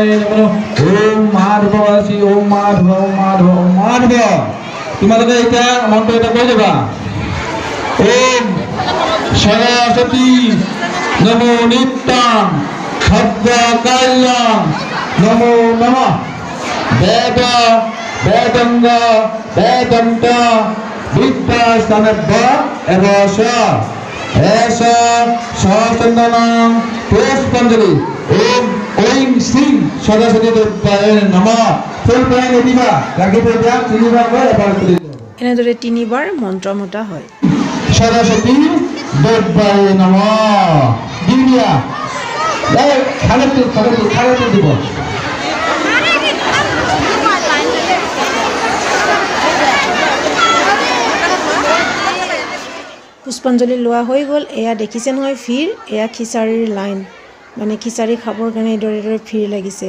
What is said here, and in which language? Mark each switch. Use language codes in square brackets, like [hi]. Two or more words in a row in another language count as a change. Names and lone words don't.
[sa] नमः ओम माधवासी ओम माधव माधव माधव तुम्हारे [hi] क्या मंत्र [as] এটা কই দেবা [sa] ओम सरस्वती नमो नित्यं भद्रकाल्यां नमो नमः वेद वेदंग वेदंत विद्यास्थानभ्य एवश एष सहस्रनाम पुष्पांजलि ओम ओम श्री सरस्वती देवाय नमः। [as] ফুল প্ৰায় নিদিবা, লাগি দিয়া তিনিবাৰ গৈ এবাৰ কৰি দিবা। এনেদৰে তিনিবাৰ মন্ত্ৰ মতা হয়। [sa] सरस्वती देवाय नमः [as] দিয়া এই খালে দিব। পুষ্পাঞ্জলি লোৱা হৈ গ'ল। এয়া দেখিছে নহয় ভিৰ, এয়া খিচাৰীৰ লাইন, মানে খিচাৰী খাবৰ কাৰণে এইদৰে ভিৰ লাগিছে।